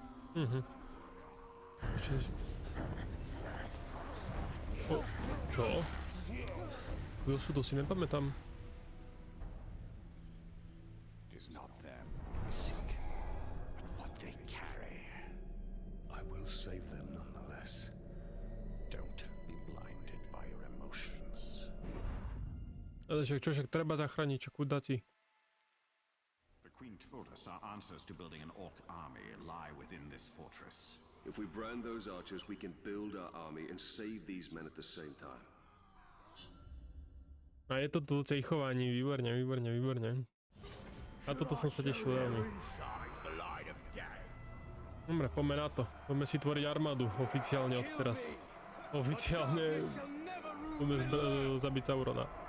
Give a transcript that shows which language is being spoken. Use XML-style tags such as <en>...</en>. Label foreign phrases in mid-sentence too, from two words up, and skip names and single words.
<sk>Čo? Kto sú, to si nepamätám.</sk> <en>It is not them we seek, but what they carry. I will save them nonetheless. Don't be blinded by your emotions.</en> <sk>Ale však treba zachrániť, čo kudáci.</sk> <en>The Queen told us our answers to building an orc army lie within this fortress. If we brand those archers, we can build our army and save these men at the same time.</en> <sk>A je to tu cejchovanie, výborne. A toto som sa tešil veľmi. Dobre, poďme na to. Poďme si tvoriť armádu oficiálne od teraz. Oficiálne poďme zabiť Saurona.</sk>